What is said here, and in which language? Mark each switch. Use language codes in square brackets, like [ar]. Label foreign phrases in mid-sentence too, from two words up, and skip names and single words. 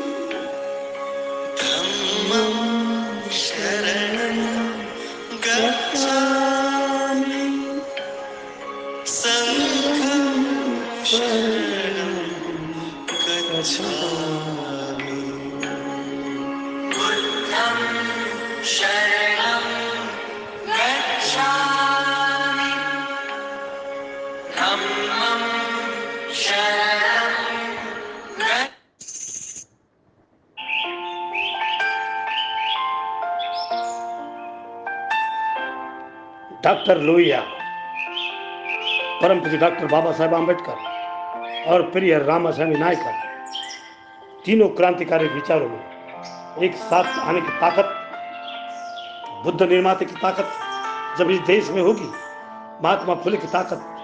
[pi] धम्मं शरणं गच्छामि संघं शरणं गच्छामि बुद्धं शरणं गच्छामि धम्मं शरणं [hi] डॉक्टर लोहिया, परम पूज्य डॉक्टर बाबा साहेब आम्बेडकर और प्रिय रामास्वामी नायकर, तीनों क्रांतिकारी विचारों में एक साथ आने की ताकत, बुद्ध निर्माता की ताकत जब इस देश में होगी, महात्मा फुले की ताकत